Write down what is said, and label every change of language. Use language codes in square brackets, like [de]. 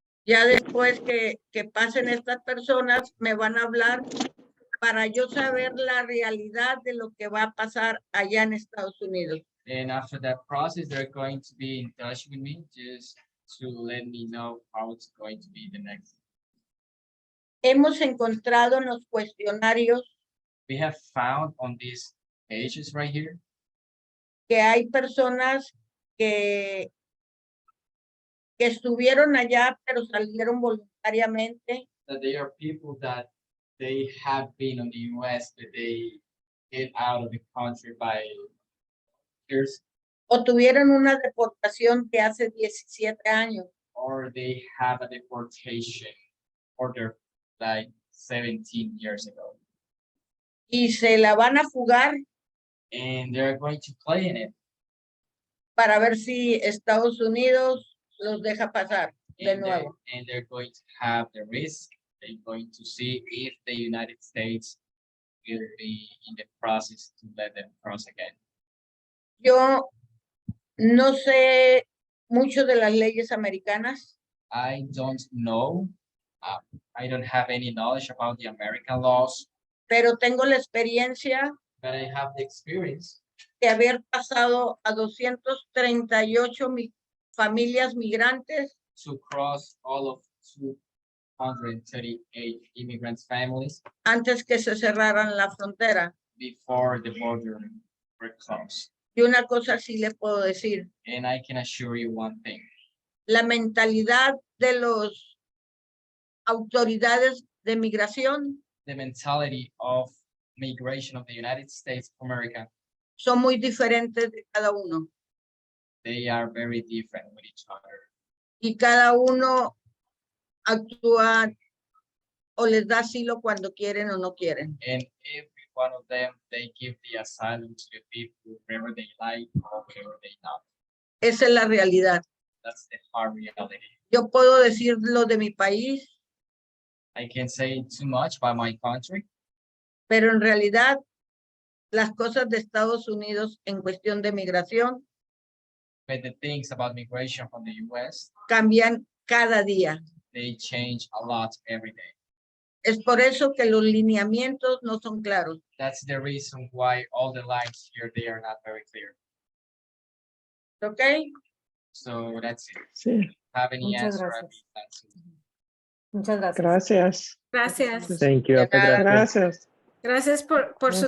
[es] Ya después que pasen estas personas, me van a hablar para yo saber la realidad de lo que va a pasar allá en Estados Unidos. [en] And after that process, they're going to be in touch with me just to let me know how it's going to be the next. [es] Hemos encontrado en los cuestionarios [en] We have found on these pages right here [es] que hay personas que estuvieron allá, pero salieron voluntariamente. [en] that they are people that they have been on the US, but they get out of the country by years, [es] O tuvieron una deportación de hace 17 años. [en] or they have a deportation order like 17 years ago. [es] Y se la van a jugar [en] And they're going to play in it. [es] para ver si Estados Unidos los deja pasar de [en] And, [es] nuevo. [en] they're going to have the risk. They're going to see if the United States will be in the process to let them cross again. [es] Yo no sé mucho de las leyes americanas, [en] I don't know. I don't have any knowledge about the American laws, [es] pero tengo la experiencia [en] but I have the experience [es] de haber pasado a 238 familias migrantes [en] to cross all of 238 immigrants' families [es] antes que se cerraran la frontera. [en] before the border were closed. [es] Y una cosa sí les puedo decir, [en] And I can assure you one thing. [es] la mentalidad de los autoridades de migración [en] The mentality of migration of the United States of America, [es] son muy diferentes de cada uno. [en] they are very different with each other. [es] Y cada uno actúa o les da asilo cuando quieren o no quieren. [en] And every one of them, they give the asylum to the people wherever they like or wherever they not. [es] Esa es la realidad. [en] That's the hard reality. [es] Yo puedo decir lo de mi país, [en] I can't say too much about my country, [es] pero en realidad las cosas de Estados Unidos en cuestión de migración [en] but the things about migration from the US, [es] cambian cada día. [en] they change a lot every day. [es] Es por eso que los lineamientos no son claros. [en] That's the reason why all the lines here, they are not very clear. [es] ¿Ok? [en] So that's it. [es] Sí, [en] Have any [es] Muchas [en] answer? I'd [es] gracias. [en] be glad to. [es] Muchas gracias. Gracias. Gracias. [en] thank you. [es] De nada. Gracias. Gracias por su